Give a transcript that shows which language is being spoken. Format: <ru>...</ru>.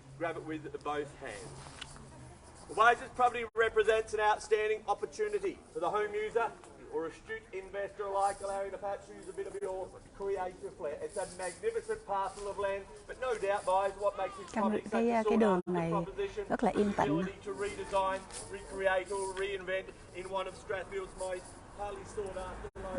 <en>Grab it with both hands. Buyers, this property represents an outstanding opportunity for the home user or astute investor alike, allowing to perhaps use a bit of your creative flair. It's a magnificent parcel of land, but no doubt, buyers, what makes this property such a</en> <vi>cái đường này rất là yên tĩnh.</vi> <en>To redesign, recreate or reinvent in one of Strathfield's most highly sought after.</en>